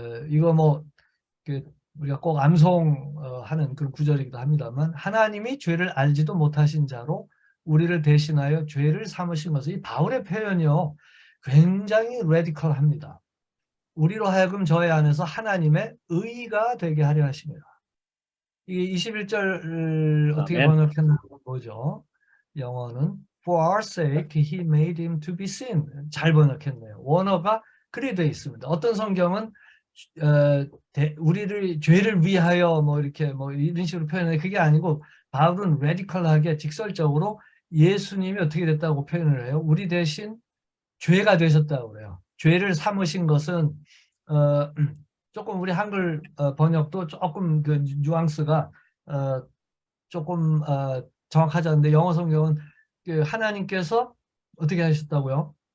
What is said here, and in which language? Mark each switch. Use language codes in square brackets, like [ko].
[ko] 이거 뭐 우리가 꼭 암송하는 그런 구절이기도 합니다만 하나님이 죄를 알지도 못하신 자로 우리를 대신하여 죄를 삼으신 것은 이 바울의 표현이요. 굉장히 레디컬합니다. 우리로 하여금 저희 안에서 하나님의 의가 되게 하려 하십니다. 이 21절 어떻게 아멘. 번역했나 보죠. 영어는 [en] For our sake he made him to be sin. [ko] 잘 번역했네요. 원어가 그리 되어 있습니다. 어떤 성경은 우리를 죄를 위하여 뭐 이렇게 뭐 이런 식으로 표현해. 그게 아니고 바울은 레디컬하게 직설적으로 예수님이 어떻게 됐다고 표현을 해요. 우리 대신 죄가 되셨다고 그래요. 죄를 삼으신 것은 조금 우리 한글 번역도 조금 그 뉘앙스가 조금 정확하지 않은데 영어 성경은 그 하나님께서 어떻게 하셨다고요?